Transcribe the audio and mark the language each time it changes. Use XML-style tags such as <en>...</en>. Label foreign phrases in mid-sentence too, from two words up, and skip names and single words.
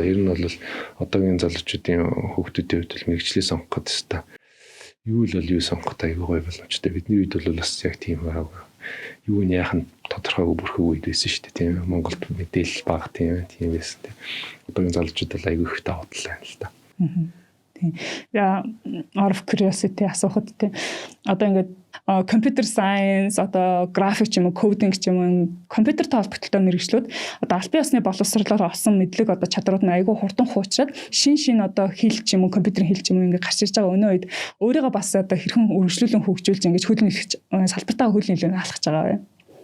<mn>Ер нь бол одоогийн залуучуудын хүүхдүүдийн хувьд л мэрэгчлээ сонгох гэдэг юм. Юу л юу сонгох айгүй гоё боломжтой. Бидний үед бол бас яг тийм байгаагүй. Юу нь яах нь тодорхойгүй бүрхэг үед байсан шүү дээ тийм ээ. Монголд мэдээлэл бага тийм байсан тийм. Одоогийн залуучууд бол айгүй их давуу тал байна л да. Тийм. Яа</mn> <en>out of curiosity</en> <mn>асуухад тийм. Одоо ингээд</mn> <en>computer science</en> <mn>одоо график ч юм уу coding ч юм уу компьютертэй холбогдолтой мэргэжлүүд одоо албан ёсны боловсролоор олсон мэдлэг одоо чадрууд нь айгүй хурдан хуучраад шин одоо хэл ч юм уу компьютерийн хэл ч юм уу ингээд гарч ирж байгаа өнөө үед өөрийгөө бас одоо хэрхэн өргөжлүүлэн хөгжүүлж ингээд хөл нийлэх салбартаа хөл нийлүүн алхаж байгаа юм.</mn>